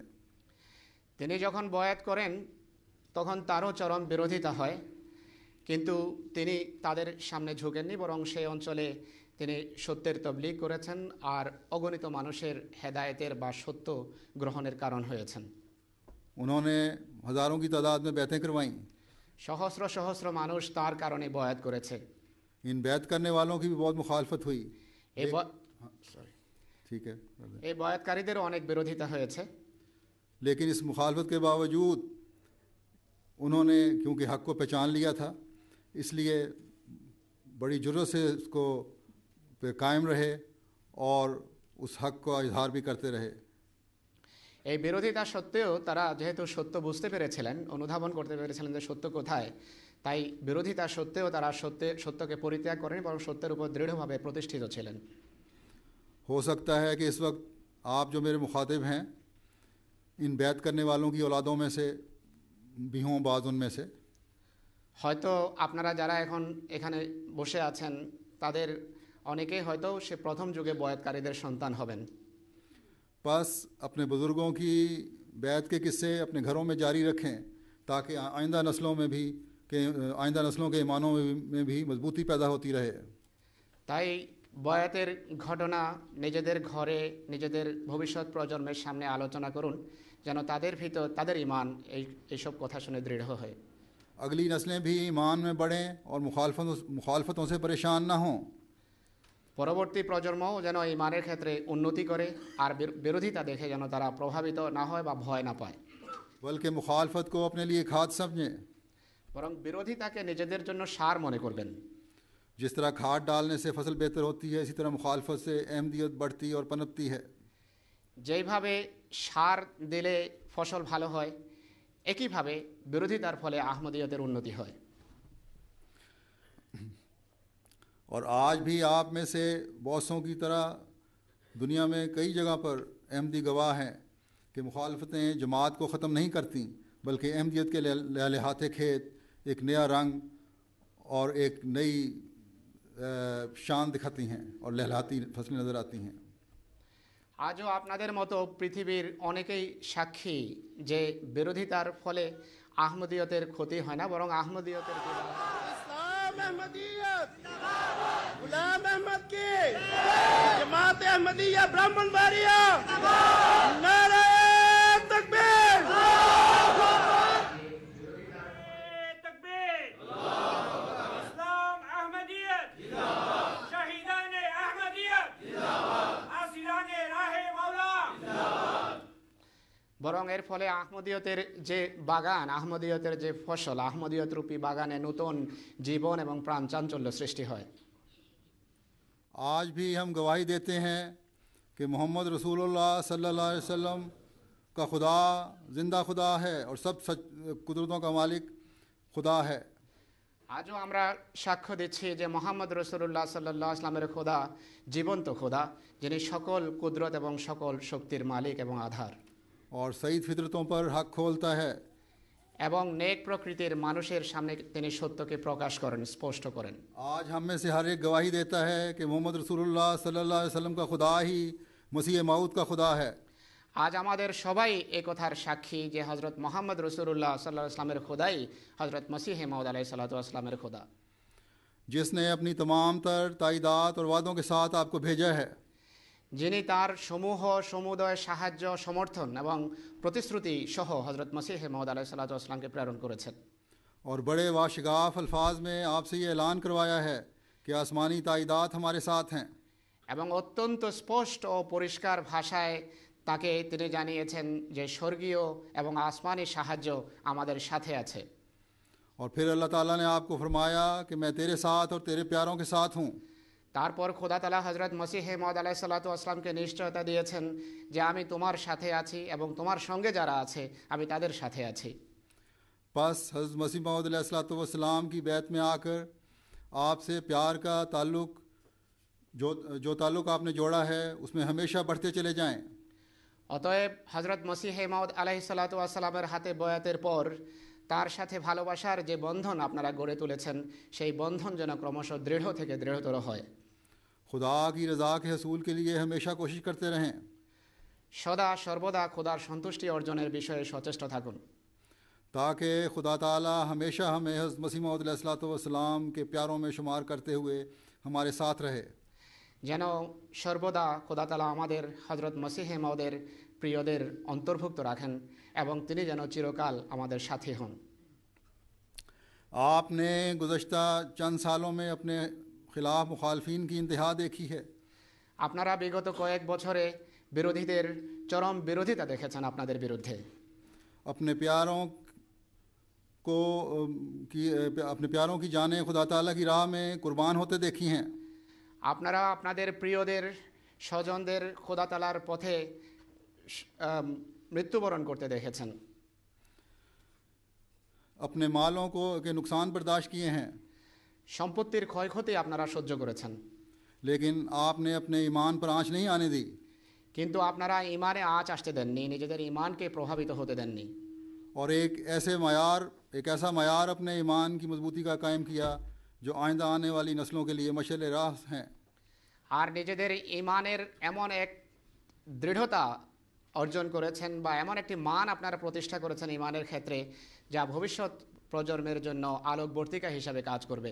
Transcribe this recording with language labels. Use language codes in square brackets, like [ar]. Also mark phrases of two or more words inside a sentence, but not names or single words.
[bn] তিনি যখন বয়াত করেন তখন তারও চরম বিরোধিতা হয়, কিন্তু তিনি তাদের সামনে ঝুঁকেননি, বরং সেই অঞ্চলে তিনি সত্যের তবলীগ করেছেন আর অগণিত মানুষের হেদায়েতের বা সত্য গ্রহণের কারণ হয়েছেন. [ur] انہوں نے ہزاروں کی تعداد میں بیعتیں کروائیں. [bn] সহস্র সহস্র মানুষ তার কারণে বয়াত করেছে. [ur] ان بیعت کرنے والوں کی بھی بہت مخالفت ہوئی. ٹھیک ہے. [bn] এই বয়াতকারীদেরও অনেক বিরোধিতা হয়েছে, [ur] لیکن اس مخالفت کے باوجود انہوں نے کیونکہ حق کو پہچان لیا تھا اس لیے بڑی جرأت سے اس کو پہ قائم رہے اور اس حق کا اظہار بھی کرتے رہے. [bn] এই বিরোধিতা সত্ত্বেও তারা যেহেতু সত্য বুঝতে পেরেছিলেন, অনুধাবন করতে পেরেছিলেন যে সত্য কোথায়, তাই বিরোধিতা সত্ত্বেও তারা সত্যকে পরিত্যাগ করেনি, বরং সত্যের উপর দৃঢ়ভাবে প্রতিষ্ঠিত ছিলেন. [ur] ہو سکتا ہے کہ اس وقت آپ جو میرے مخاطب ہیں ان بیعت کرنے والوں کی اولادوں میں سے بھی ہوں بعض ان میں سے. [bn] হয়তো আপনারা যারা এখন এখানে বসে আছেন তাদের অনেকেই হয়তো সে প্রথম যুগে বয়াতকারীদের সন্তান হবেন. [ur] بس اپنے بزرگوں کی بیعت کے قصے اپنے گھروں میں جاری رکھیں تاکہ آئندہ نسلوں کے ایمانوں میں بھی مضبوطی پیدا ہوتی رہے. [bn] তাই বয়াতের ঘটনা নিজেদের ঘরে নিজেদের ভবিষ্যৎ প্রজন্মের সামনে আলোচনা করুন যেন তাদের ভিতর তাদের ঈমান এইসব কথা শুনে দৃঢ় হয়. [ur] اگلی نسلیں بھی ایمان میں بڑھیں اور مخالفتوں سے پریشان نہ ہوں. [bn] পরবর্তী প্রজন্মও যেন ঈমানের ক্ষেত্রে উন্নতি করে আর বিরোধিতা দেখে যেন তারা প্রভাবিত না হয় বা ভয় না পায়, [ur] بلکہ مخالفت کو اپنے لیے کھاد سمجھیں. [bn] বরং বিরোধিতাকে নিজেদের জন্য সার মনে করবেন. [ur] جس طرح کھاد ڈالنے سے فصل بہتر ہوتی ہے اسی طرح مخالفت سے احمدیت بڑھتی اور پنپتی ہے. [bn] যেইভাবে সার দিলে ফসল ভালো হয় একইভাবে বিরোধিতার ফলে আহমদিয়তের উন্নতি হয়. [ur] اور آج بھی آپ میں سے بہتوں کی طرح دنیا میں کئی جگہ پر احمدی گواہ ہیں کہ مخالفتیں جماعت کو ختم نہیں کرتیں بلکہ احمدیت کے لہلہاتے کھیت ایک نیا رنگ اور ایک نئی شان دکھاتی ہیں اور لہلہاتی فصلیں نظر آتی ہیں. [bn] আজও আপনাদের মতো পৃথিবীর অনেকেই সাক্ষী যে বিরোধিতার ফলে আহমদিয়তের ক্ষতি হয় না, বরং আহমদিয়তের [ur] اسلام احمدیت غلام احمد کی جماعت احمدیہ براہمن باریا نعرۂ تکبیر تکبیر اسلام احمدیت شہیدانِ احمدیت اسیرانِ راہِ مولا. [bn] বরং এর ফলে আহমদিয়তের যে বাগান, আহমদিয়তের যে ফসল, আহমদিয়ত রূপী বাগানে নতুন জীবন এবং প্রাণ চাঞ্চল্য সৃষ্টি হয়. [ur] آج بھی ہم گواہی دیتے ہیں کہ محمد رسول اللہ [ar] صلی اللہ علیہ وسلم [ur] کا خدا زندہ خدا ہے اور سب قدرتوں کا مالک خدا ہے. [bn] আজও আমরা সাক্ষ্য দিচ্ছি যে মোহাম্মদ রসুল্লাহ [ar] صلى الله عليه وسلم [bn] খোদা জীবন্ত খোদা, যিনি সকল কুদরত এবং সকল শক্তির মালিক এবং আধার, [ur] اور سعید فطرتوں پر حق کھولتا ہے. [bn] এবং নেক প্রকৃতির মানুষের সামনে তিনি সত্যকে প্রকাশ করেন, স্পষ্ট করেন. [ur] آج ہم میں سے ہر ایک گواہی دیتا ہے کہ محمد رسول اللہ [ar] صلی اللہ علیہ وسلم [ur] کا خدا ہی مسیح موعود کا خدا ہے. [bn] আজ আমাদের সবাই এই কথার সাক্ষী যে হজরত মোহাম্মদ রসুল্লাহ [ar] صلى الله عليه وسلم [bn] খোদাই হজরত মসিহ মাউদ [ar] عليه الصلاة والسلام [bn] খোদা, [ur] جس نے اپنی تمام تر تائیدات اور وعدوں کے ساتھ آپ کو بھیجا ہے. [bn] যিনি তার সমুদয় সাহায্য সমর্থন এবং প্রতিশ্রুতি সহ হজরত মসিহ মাউদ [ar] عليه الصلاة والسلام [bn] প্রেরণ করেছেন. [ur] اور بڑے واشگاف الفاظ میں آپ سے یہ اعلان کروایا ہے کہ آسمانی تائیدات ہمارے ساتھ ہیں. [bn] এবং অত্যন্ত স্পষ্ট ও পরিষ্কার ভাষায় তাকে তিনি জানিয়েছেন যে স্বর্গীয় এবং আসমানি সাহায্য আমাদের সাথে আছে. [ur] اور پھر اللہ تعالیٰ نے آپ کو فرمایا کہ میں تیرے ساتھ اور تیرے پیاروں کے ساتھ ہوں. [bn] তারপর খোদা তাআলা হযরত মসিহ মাউদ [ar] عليه الصلاة والسلام [bn] নিশ্চয়তা দিয়েছেন যে আমি তোমার সাথে আছি এবং তোমার সঙ্গে যারা আছে আমি তাদের সাথে আছি. [ur] بس حضرت مسیح موعود [ar] علیہ الصلوۃ والسلام [ur] کی بیعت میں آ کر آپ سے پیار کا تعلق جو تعلق آپ نے جوڑا ہے اس میں ہمیشہ بڑھتے چلے جائیں. [bn] অতএব হযরত মসিহ মাউদ [ar] عليه الصلاة والسلام [bn] হাতে বয়াতের পর তার সাথে ভালোবাসার যে বন্ধন আপনারা গড়ে তুলেছেন সেই বন্ধন যেন ক্রমশ দৃঢ় থেকে দৃঢ়তর হয়. [ur] خدا کی رضا کے حصول کے لیے ہمیشہ کوشش کرتے رہیں. [bn] সদা সর্বদা খোদার সন্তুষ্টি অর্জনের বিষয়ে সচেষ্ট থাকুন [ur] تاکہ خدا تعالیٰ ہمیشہ ہمیں حضرت مسیح موعود [ar] علیہ الصلوۃ والسلام [ur] کے پیاروں میں شمار کرتے ہوئے ہمارے ساتھ رہے. [bn] যেন সর্বদা খোদা তাআলা আমাদের হযরত মসিহ মাউদের প্রিয়দের অন্তর্ভুক্ত রাখেন এবং তিনি যেন চিরকাল আমাদের সাথী হন. [ur] آپ نے گزشتہ چند سالوں میں اپنے خلاف مخالفین کی انتہا دیکھی ہے. [bn] আপনারা বিগত কয়েক বছরে বিরোধীদের চরম বিরোধিতা দেখেছেন আপনাদের বিরুদ্ধে। [ur] اپنے پیاروں کی جانیں خدا تعالیٰ کی راہ میں قربان ہوتے دیکھی ہیں. [bn] আপনারা আপনাদের প্রিয়দের স্বজনদের খোদা তাআলার পথে মৃত্যুবরণ করতে দেখেছেন। [ur] اپنے مالوں کو کے نقصان برداشت کیے ہیں, [bn] সম্পত্তির ক্ষয়ক্ষতি আপনারা সহ্য করেছেন, [ur] لیکن آپ نے اپنے ایمان پر آنچ نہیں آنے دی. [bn] কিন্তু আপনারা ইমানে আঁচ আসতে দেননি, নিজেদের ইমানকে প্রভাবিত হতে দেননি। [ur] اور ایک ایسا معیار اپنے ایمان کی مضبوطی کا قائم کیا جو آئندہ آنے والی نسلوں کے لیے مشعلِ راہ ہیں. [bn] আর নিজেদের ইমানের এমন এক দৃঢ়তা অর্জন করেছেন বা এমন একটি মান আপনারা প্রতিষ্ঠা করেছেন ইমানের ক্ষেত্রে, যা ভবিষ্যৎ প্রজন্মের জন্য আলোকবর্তিকা হিসাবে কাজ করবে